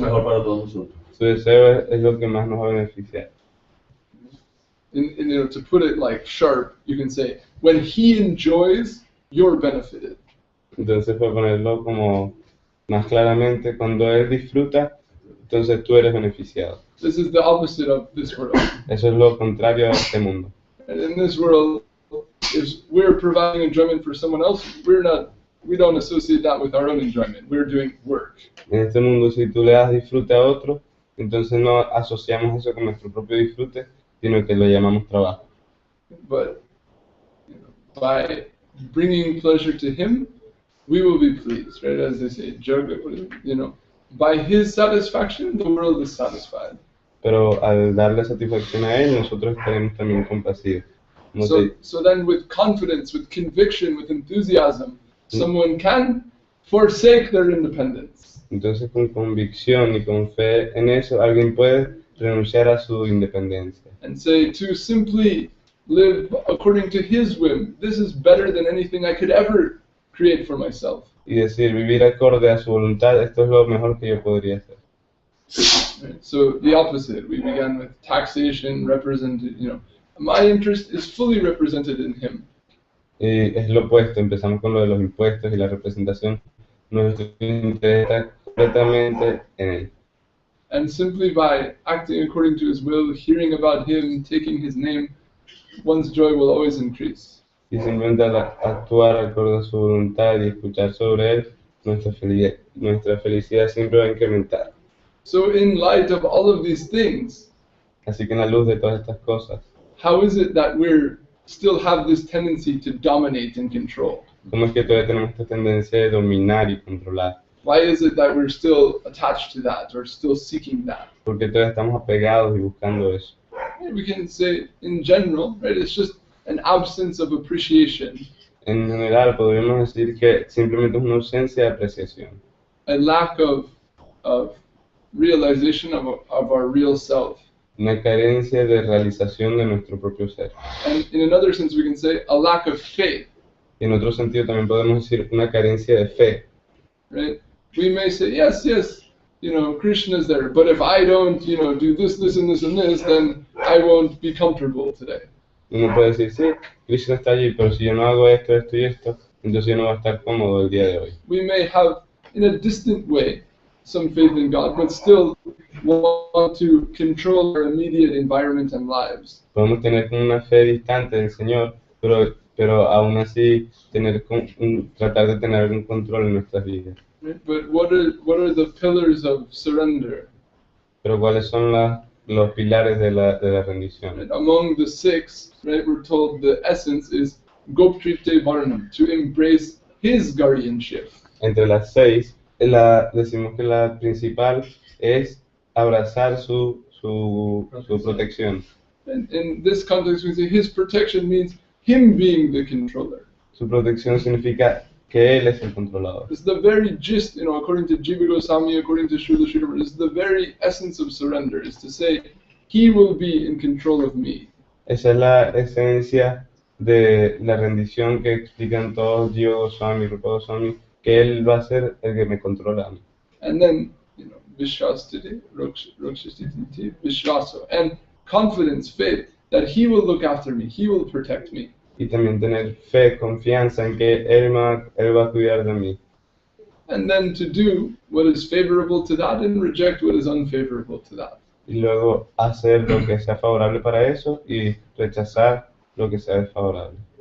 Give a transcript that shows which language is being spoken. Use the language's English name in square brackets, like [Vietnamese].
[Spanish] mejor para todos nosotros. Su deseo es lo que más nos va a beneficiar. [English] And to put it like sharp, you can say, when He enjoys, you're benefited. [Spanish] Entonces, para ponerlo como más claramente, cuando él disfruta, entonces tú eres beneficiado. [English] This is the opposite of this world. [Spanish] Eso es lo contrario a este mundo. [English] And in this world, if we're providing enjoyment for someone else, we don't associate that with our own enjoyment. We're doing work. [Spanish] En este mundo, si tú le das disfrute a otro, entonces no asociamos eso con nuestro propio disfrute, sino que lo llamamos trabajo. [English] But by bringing pleasure to Him, we will be pleased, right? As they say, by His satisfaction, the world is satisfied. [Spanish] Pero al darle satisfacción a él, nosotros estaremos también complacidos. Como [English] So then with confidence, with conviction, with enthusiasm, someone can forsake their independence. [Spanish] Entonces, con convicción y con fe en eso, alguien puede renunciar a su independencia. [English] And say, to simply live according to His whim, this is better than anything I could ever create for myself. [Spanish] Y decir, vivir acorde a su voluntad, esto es lo mejor que yo podría hacer. [English] Right? So the opposite, we began with taxation, represented, my interest is fully represented in Him. [Spanish] Y es lo opuesto, empezamos con lo de los impuestos y la representación. Nuestro interés está completamente en él. [English] And simply by acting according to His will, hearing about Him, taking His name, one's joy will always increase. [Spanish] Y simplemente al actuar acorde a su voluntad y escuchar sobre él, nuestra felicidad siempre va a incrementar. [English] So in light of all of these things, [Spanish] Así que en la luz de todas estas cosas, [English] how is it that we're still have this tendency to dominate and control? [Spanish] ¿cómo es que todavía tenemos esta tendencia de dominar y controlar? [English] Why is it that we're still attached to that or still seeking that? [Spanish] Porque todavía estamos apegados y buscando eso. [English] We can say in general, right, it's just an absence of appreciation, [Spanish] En general, podríamos decir que simplemente es una ausencia de apreciación, [English] a lack of realization of our real self. [Spanish] una carencia de realización de nuestro propio ser. [English] And in another sense, we can say a lack of faith, [Spanish] Y en otro sentido también podemos decir una carencia de fe. [English] right? We may say, yes, Krishna is there, but if I don't, do this, this, and this, and this, then I won't be comfortable today. [Spanish] Uno puede decir, sí, Krishna está allí, pero si yo no hago esto, esto y esto, entonces yo no voy a estar cómodo el día de hoy. [English] We may have, in a distant way, some faith in God, but still want to control our immediate environment and lives. [Spanish] Podemos tener como una fe distante del Señor, pero aún así tratar de tener algún control en nuestras vidas. [English] Right? But what are the pillars of surrender? [Spanish] Pero ¿cuáles son los pilares de la rendición? [English] Right? Among the six, right, we're told the essence is Goptripte Varnam, to embrace His guardianship. [Spanish] Entre las 6, decimos que la principal es abrazar su protección. [English] And in this context, we say His protection means Him being the controller. [Spanish] Su protección significa que Él es el controlador. [English] It's the very gist, according to Jiva Goswami, according to Srila Śrīpad, it's the very essence of surrender, is to say, He will be in control of me. [Spanish] Esa es la esencia de la rendición que explican todos Jiva Goswami, Rupa Goswami, que Él va a ser el que me controla a mí. [English] And then, [Sanskrit] vishwastite, rokshastiti, vishwaso, [English] and confidence, faith, that he will look after me, he will protect me. [Spanish] Y también tener fe, confianza en que él va a cuidar de mí. [English] And then to do what is favorable to that and reject what is unfavorable to that. [Spanish] Y luego hacer lo que sea favorable para eso y rechazar lo que sea desfavorable.